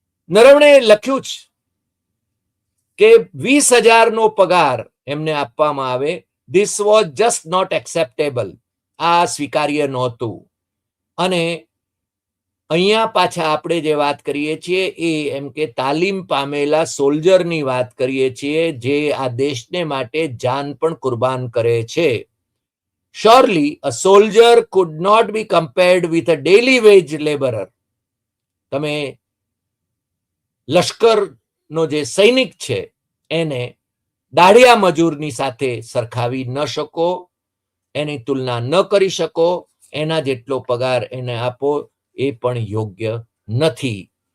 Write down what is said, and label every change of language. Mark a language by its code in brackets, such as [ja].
[gu] નરવણે લખ્યું છે કે 20,000નો પગાર એમને આપવામાં આવે, [en] this was just not acceptable, [gu] આ સ્વીકાર્ય નહોતું. અને અહીંયા પાછા આપણે જે વાત કરીએ છીએ એ એમ કે તાલીમ પામેલા સોલ્જરની વાત કરીએ છીએ, જે આ દેશને માટે જાન પણ કુરબાન કરે છે. [en] Surely a soldier could not be compared with a daily wage laborer. [gu] તમે લશ્કરનો જે સૈનિક છે એને દાઢિયા મજૂરની સાથે સરખાવી ન શકો, એની તુલના ન કરી શકો, એના જેટલો પગાર એને આપો એ પણ યોગ્ય નથી.